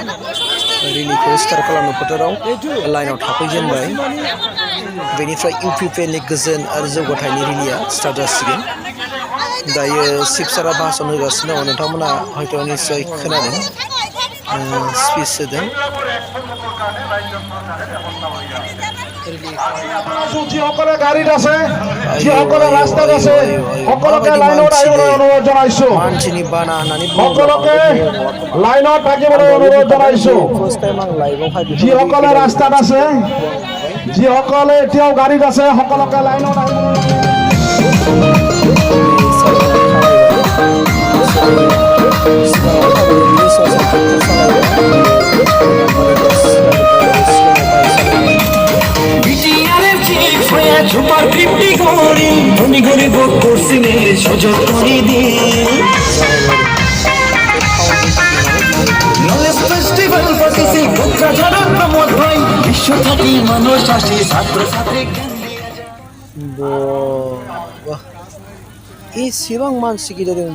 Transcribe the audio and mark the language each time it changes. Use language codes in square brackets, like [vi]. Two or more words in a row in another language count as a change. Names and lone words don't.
[brx] रेलिखौ स्टार्ट खालामनो फोथाराव लाइनाव थाफैजेनबाय। बेनिफ्राय इउपिपिएलनि गोजोन आरो जौगाथायनि रेलिया स्टार्ट जासिगोन। दायो शिबसारा भाषन होगासिनो दङ। नोंथांमोना हयथ' निस्सय खोनादों, स्पिच होदों। [as] যিসকলে গাড়ীত আছে, যিসকলে ৰাস্তাত আছে, সকলোকে লাইনত আহিবলৈ অনুৰোধ জনাইছো। [brx] मानसिनि बाना होननानै बुङोब्ला [as] সকলোকে [brx] बांद्राय बुंनाय नङा खोमा। [as] লাইনত [brx] आं [as] থাকিবলৈ [brx] दहायबो [as] অনুৰোধ [brx] बुंखादों, [as] জনাইছো। [brx] बे [en] first time [brx] आं लाइभआवहाय बेफोरबायदि [as] যিসকলে [brx] गेदारिं [as] ৰাস্তাত আছে, [brx] मानसिफोरखौ आं नुबाय। [as] যিসকলে এতিয়াও গাড়ীত আছে, সকলোকে লাইনত আহিবলৈ। [brx] नै सारमोना थाबायबाय। बिसोरो सिगाङाव थाबायदों, बिनि सायाव ट्रेक्टर सालायबाय। मानिबास नागिरबाय आरो सिगाङाव बाइक सालायबाय। जागायबाय आरो बे टाउनजों गिदिंनानै बिदिनो एसेबां मानसि गेलेदों।